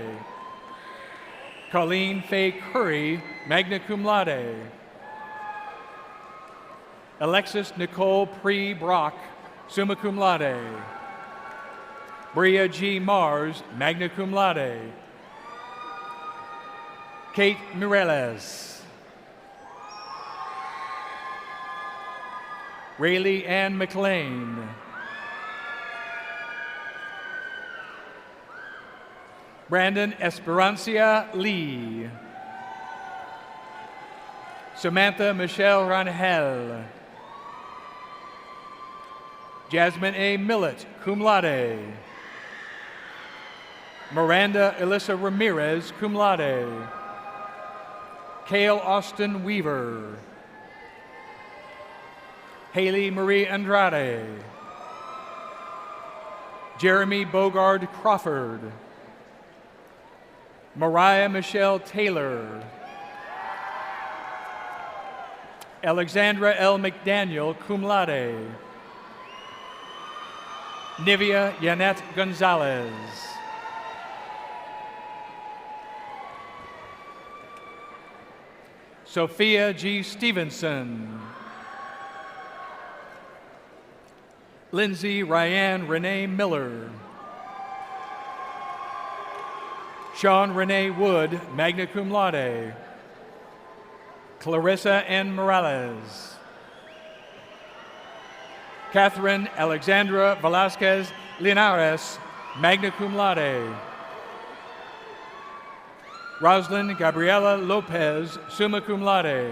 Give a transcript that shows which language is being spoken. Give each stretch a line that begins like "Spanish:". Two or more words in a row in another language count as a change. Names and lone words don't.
English: Colleen Faye Curry,
Latin: magna cum laude.
English: Alexis Nicole Pre Brock,
Latin: summa cum laude.
English: Bria G. Mars,
Latin: magna cum laude.
English: Kate Mireles. Rayleigh Ann McLean. Brandon Esperancia Lee. Samantha Michelle Rangel. Jasmine A. Millett,
Latin: cum laude.
English: Miranda Alyssa Ramirez,
Latin: cum laude.
English: Cale Austin Weaver. Haley Marie Andrade. Jeremy Bogard Crawford. Mariah Michelle Taylor. Alexandra L. McDaniel,
Latin: cum laude.
English: Nivea Yanette Gonzalez. Sophia G. Stevenson. Lindsay Ryan Renee Miller. Sean Renee Wood,
Latin: magna cum laude.
English: Clarissa N. Morales. Catherine Alexandra Velasquez Linares,
Latin: magna cum laude.
English: Roslyn Gabriela Lopez,
Latin: summa cum laude.